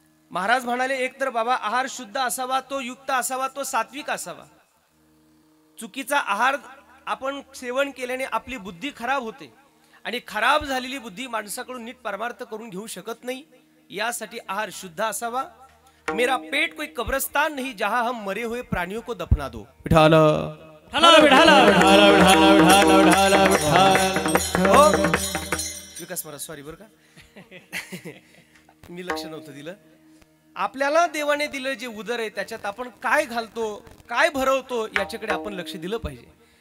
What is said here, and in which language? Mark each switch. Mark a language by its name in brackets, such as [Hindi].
[Marathi] महाराज म्हणाले एक तर बाबा आहार शुद्ध असावा, तो युक्त असावा, तो सात्विक असावा. चुकीचा आहार आपण सेवन केल्याने आपली बुद्धी खराब होते आणि खराब झालेली बुद्धी माणसाकडून नीट परमार्थ करून घेऊ शकत नाही. यासाठी आहार शुद्ध असावा. [Hindi] मेरा पेट कोई कब्रस्तान नहीं जहां हम मरे हुए प्राणियों को दफना दो. [Marathi] विठाल विकास महाराज सॉरी बरं का मी लक्ष नव्हतं दिलं. आपल्याला देवाने दिलं जे उदर आहे त्याच्यात आपण काय घालतो, काय भरवतो याच्याकडे आपण लक्ष दिलं पाहिजे.